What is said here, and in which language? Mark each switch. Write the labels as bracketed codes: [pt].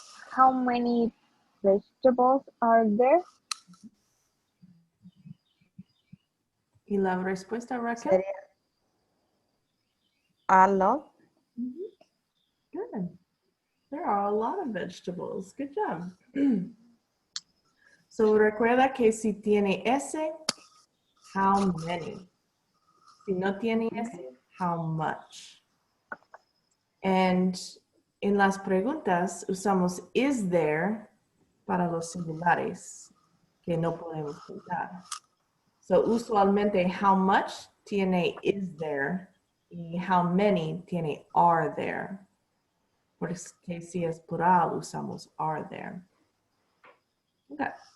[en] How many vegetables are there? [es] Y la respuesta, Raquel? Sería [en] a lot. Good. There are a lot of vegetables. Good job. So [es] recuerda que si tiene S, [en] how many? [es] Si no tiene S, [en] how much? And [es] en las preguntas usamos [en] is there [es] para los singulares que no podemos contar. [en] So [es] usualmente [en] how much [es] tiene [en] is there [es] y [en] how many [es] tiene [en] are there. [es] porque si es plural usamos [en] are there. Okay.